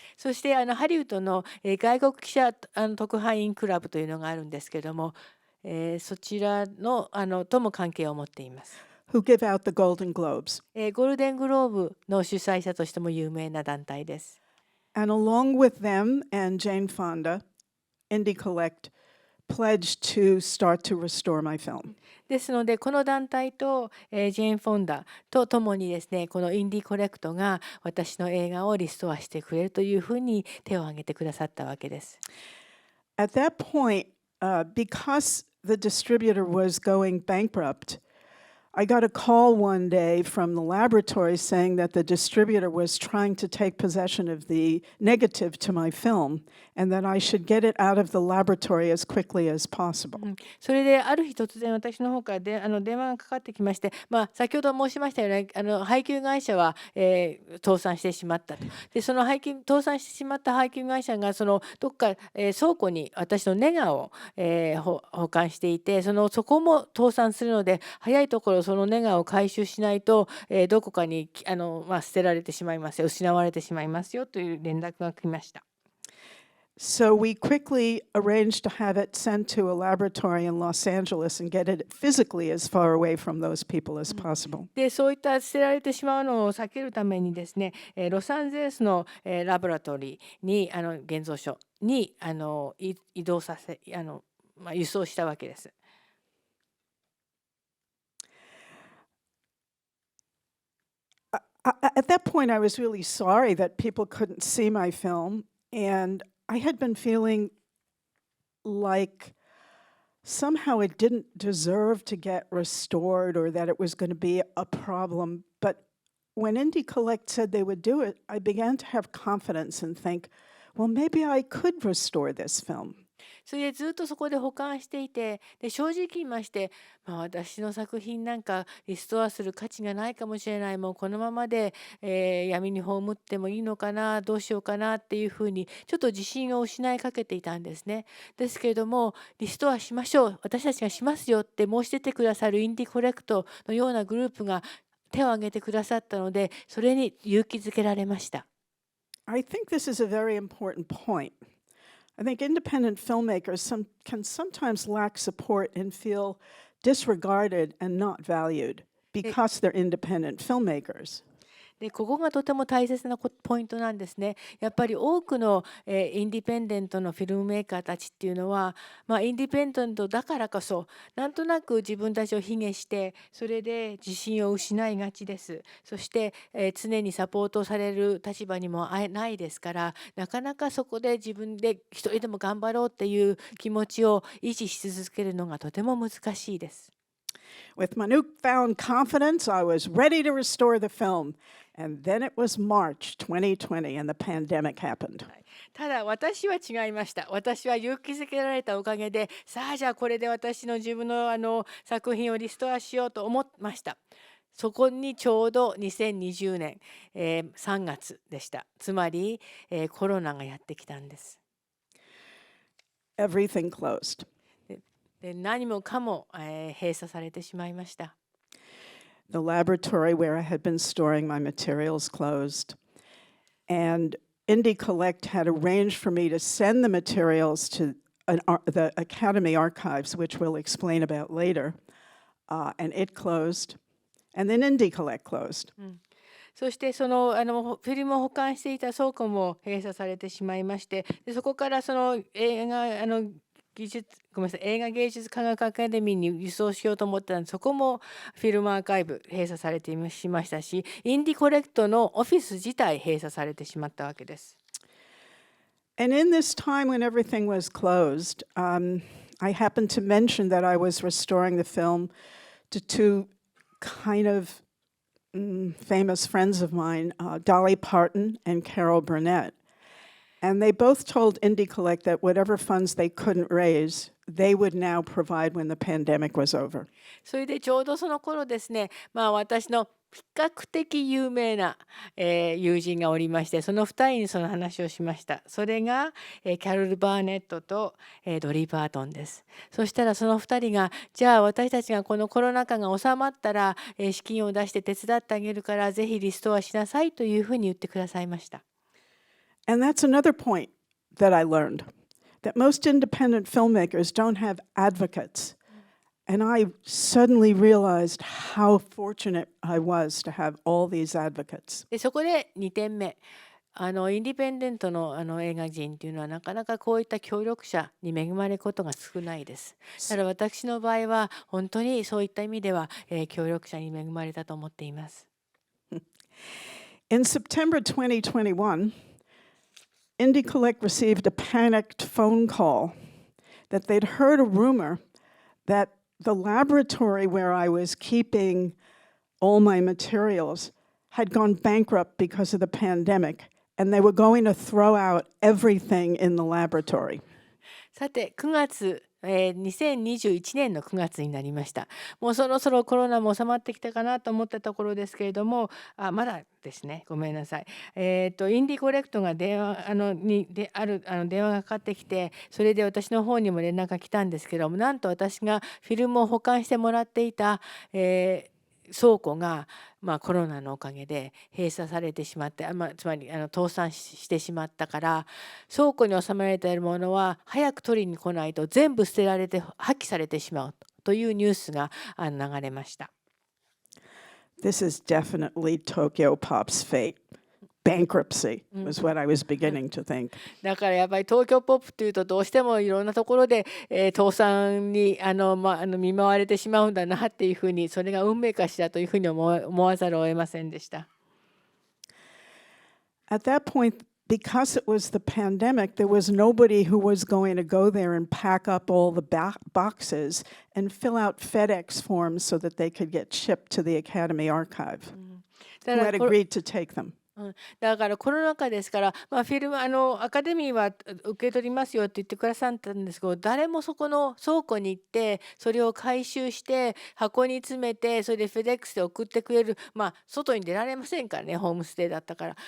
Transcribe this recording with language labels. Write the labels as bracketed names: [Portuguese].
[Japanese] そしてハリウッドの外国記者特派員クラブというのがあるんですけども、そちらのとも関係を持っています。 [English] Who give out the Golden Globes. [Japanese] ゴールデングローブの主催者としても有名な団体です。 [English] And along with them and Jane Fonda, Indie Collect pledged to start to restore my film. [Japanese] ですのでこの団体と、ジェーン・フォンダとともにですねこのインディーコレクトが私の映画をリストアしてくれるというふうに手を挙げてくださったわけです。 [English] At that point, because the distributor was going bankrupt, I got a call one day from the laboratory saying that the distributor was trying to take possession of the negative to my film and that I should get it out of the laboratory as quickly as possible. [Japanese] それである日突然私の方から電話がかかってきまして、先ほど申しましたよね配給会社は、倒産してしまったと。でその倒産してしまった配給会社がどっか、倉庫に私のネガを、保管していてそこも倒産するので早いところそのネガを回収しないと、どこかに捨てられてしまいますよ失われてしまいますよという連絡が来ました。 [English] So we quickly arranged to have it sent to a laboratory in Los Angeles and get it physically as far away from those people as possible. [Japanese] でそういった捨てられてしまうのを避けるためにですねロサンゼルスのラボラトリーに現像所に移動させ輸送したわけです。 [English] At that point, I was really sorry that people couldn't see my film, and I had been feeling like somehow it didn't deserve to get restored or that it was going to be a problem. But when Indie Collect said they would do it, I began to have confidence and think, well, maybe I could restore this film. [Japanese] それでずっとそこで保管していて、で正直言いまして、私の作品なんかリストアする価値がないかもしれない、もうこのままで、闇に葬ってもいいのかな、どうしようかなっていうふうにちょっと自信を失いかけていたんですね。ですけれども、リストアしましょう、私たちがしますよって申し出てくださるインディコレクトのようなグループが手を挙げてくださったので、それに勇気づけられました。 [English] I think this is a very important point. I think independent filmmakers can sometimes lack support and feel disregarded and not valued because they're independent filmmakers. [Japanese] でここがとても大切なポイントなんですね。やっぱり多くの、インディペンデントのフィルムメーカーたちっていうのは、インディペンデントだからこそなんとなく自分たちを卑下してそれで自信を失いがちです。そして、常にサポートされる立場にもないですから、なかなかそこで自分で一人でも頑張ろうっていう気持ちを維持し続けるのがとても難しいです。 [English] With my newfound confidence, I was ready to restore the film. And then it was March 2020 and the pandemic happened. [Japanese] ただ私は違いました。私は勇気づけられたおかげで、さあじゃあこれで私の自分の作品をリストアしようと思いました。そこにちょうど2020年、3月でした。つまり、コロナがやってきたんです。 [English] Everything closed. [Japanese] で何もかも、閉鎖されてしまいました。 [English] The laboratory where I had been storing my materials closed. And Indie Collect had arranged for me to send the materials to the Academy Archives, which we'll explain about later. And it closed. And then Indie Collect closed. [Japanese] そしてそのフィルムを保管していた倉庫も閉鎖されてしまいまして、でそこからその映画芸術科学アカデミーに輸送しようと思ったので、そこもフィルムアーカイブ閉鎖されてしましたし、インディコレクトのオフィス自体閉鎖されてしまったわけです。 [English] And in this time when everything was closed, I happened to mention that I was restoring the film to two kind of famous friends of mine, Dolly Parton and Carol Burnett. And they both told Indie Collect that whatever funds they couldn't raise, they would now provide when the pandemic was over. [Japanese] それでちょうどその頃ですね、私の比較的有名な、友人がおりまして、その2人にその話をしました。それが、キャロル・バーネットと、ドリー・パートンです。そしたらその2人が、じゃあ私たちがこのコロナ禍が収まったら、資金を出して手伝ってあげるからぜひリストアしなさいというふうに言ってくださいました。 [English] And that's another point that I learned, that most independent filmmakers don't have advocates. And I suddenly realized how fortunate I was to have all these advocates. [Japanese] でそこで2点目。インディペンデントの、映画人っていうのはなかなかこういった協力者に恵まれることが少ないです。ただ私の場合は本当にそういった意味では、協力者に恵まれたと思っています。 [English] In September 2021, Indie Collect received a panicked phone call that they'd heard a rumor that the laboratory where I was keeping all my materials had gone bankrupt because of the pandemic, and they were going to throw out everything in the laboratory. [Japanese] さて9月、2021年の9月になりました。もうそろそろコロナも収まってきたかなと思ったところですけれども、まだですね、ごめんなさい。インディコレクトが電話がかかってきて、それで私の方にも連絡が来たんですけども、なんと私がフィルムを保管してもらっていた、倉庫が、コロナのおかげで閉鎖されてしまって、つまり倒産してしまったから、倉庫に収められているものは早く取りに来ないと全部捨てられて破棄されてしまうというニュースが流れました。 [English] This is definitely Tokyo Pop's fate. Bankruptcy was what I was beginning to think. [Japanese] だからやっぱり東京ポップというとどうしてもいろんなところで、倒産に見舞われてしまうんだなっていうふうに、それが運命かしらというふうに思わざるを得ませんでした。 [English] At that point, because it was the pandemic, there was nobody who was going to go there and pack up all the boxes and fill out FedEx forms so that they could get shipped to the Academy Archive, who had agreed to take them. [Japanese] だからコロナ禍ですから、フィルムアカデミーは受け取りますよって言ってくださったんですけど、誰もそこの倉庫に行ってそれを回収して箱に詰めて、それでフェデックスで送ってくれる、外に出られませんからね、ホームステイだったから。